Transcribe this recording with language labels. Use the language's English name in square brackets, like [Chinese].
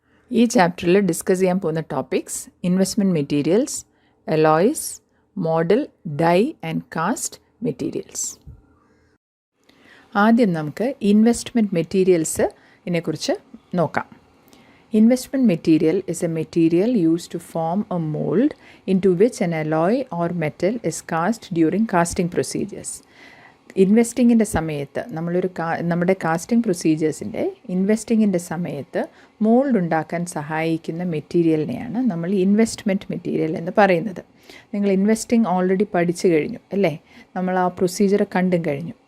[Malayalam] ഈ ചാപ്റ്ററിൽ ഡിസ്കസ് ചെയ്യാൻ പോകുന്ന topics investment materials, alloys, model, dye and cast materials. ആദ്യം നമുക്ക് ഇൻവെസ്റ്റ്മെൻറ്റ് മെറ്റീരിയൽസിനെ കുറിച്ച് നോക്കാം. [English] Investment material is a material used to form a mold into which an alloy or metal is cast during casting procedures. [Malayalam] ഇൻവെസ്റ്റിങ്ങിൻ്റെ സമയത്ത് നമ്മുടെ casting പ്രൊസീജിയേഴ്സിൻ്റെ ഇൻവെസ്റ്റിങ്ങിൻ്റെ സമയത്ത് mould ഉണ്ടാക്കാൻ സഹായിക്കുന്ന മെറ്റീരിയലിനെയാണ് നമ്മൾ ഇൻവെസ്റ്റ്മെൻറ്റ് മെറ്റീരിയൽ എന്ന് പറയുന്നത്. നിങ്ങൾ ഇൻവെസ്റ്റിംഗ് ഓൾറെഡി പഠിച്ചു കഴിഞ്ഞു അല്ലേ? നമ്മൾ ആ പ്രൊസീജിയർ കണ്ടും കഴിഞ്ഞു.